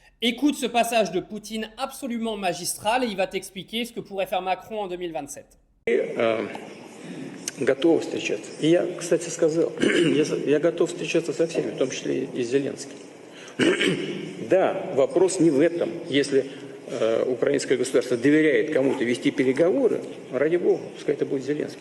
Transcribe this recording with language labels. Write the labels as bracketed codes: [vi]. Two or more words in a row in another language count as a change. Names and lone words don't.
[fr] Écoute ce passage de Poutine absolument magistral et il va t'expliquer ce que pourrait faire Macron en 2027. [ru] Готовы встречаться. И я, кстати, сказал, я готов встречаться со всеми, в том числе и с Зеленским. Да, вопрос не в этом. Если украинское государство доверяет кому-то вести переговоры, ради бога, пускай это будет Зеленский.